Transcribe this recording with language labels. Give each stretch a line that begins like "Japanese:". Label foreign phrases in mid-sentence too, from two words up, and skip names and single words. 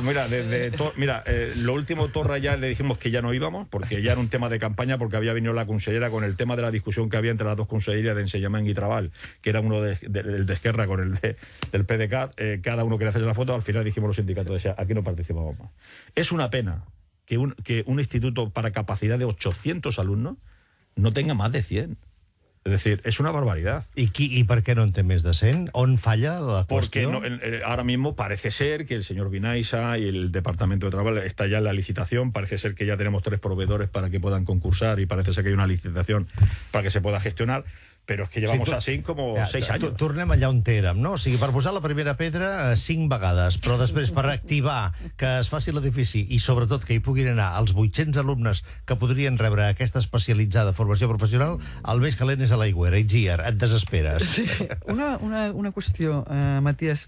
Spanish: Pues mira, lo último, Torra, ya le dijimos que ya no íbamos, porque ya era un tema de campaña, porque había venido la consellera con el tema de la discusión que había entre las dos consellerías de Enseñament y Trabal, que era uno el de Esquerra con el del PDeCAT, cada uno quería hacerse la foto, al final dijimos los sindicatos, decía, aquí no participamos más. Es una pena que un instituto para capacidad de 800 alumnos no tenga más de 100. Es decir, es una barbaridad. ¿Y por qué no
Catalan: en té més de 100? ¿On falla la
Spanish: cuestión? Porque ahora mismo parece ser que el señor Vinaisa y el Departamento de Trabajo está ya en la licitación, parece ser que ya tenemos 3 proveedores para que puedan concursar y parece ser que hay una licitación para que se pueda gestionar,
Catalan: però és que
Spanish: llevamos así como 6 años.
Catalan: Tornem allà on érem, no? O sigui, per posar la primera pedra 5 vegades, però després per activar que es faci l'edifici i sobretot que hi puguin anar els 800 alumnes que podrien rebre aquesta especialitzada formació professional, el més calent és a l'aigüera. Itziar, et desesperes. Sí. Una qüestió, Matías.